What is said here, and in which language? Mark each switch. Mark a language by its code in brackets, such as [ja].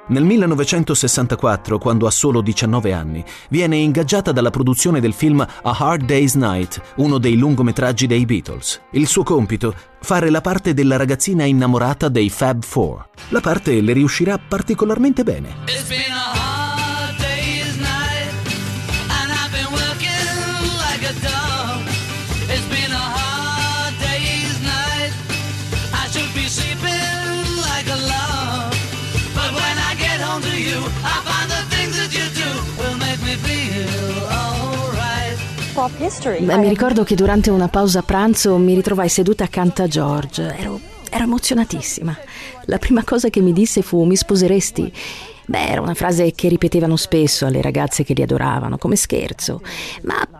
[it] Nel 1964, quando ha solo 19 anni, viene ingaggiata dalla produzione del film A Hard Day's Night, uno dei lungometraggi dei Beatles. Il suo compito? Fare la parte della ragazzina innamorata dei Fab Four. La parte le riuscirà particolarmente bene. [en] It's been a hard day's night, and I've been working like a dog. It's been a hard day's night, I should be sleeping like a log. But when I get home to you, I find the things that you do will make me feel. [it] Beh, mi ricordo che durante una pausa pranzo mi ritrovai seduta accanto a George. Ero emozionatissima. La prima cosa che mi disse fu: mi sposeresti? Beh, era una frase che ripetevano spesso alle ragazze che li adoravano, come scherzo. Ma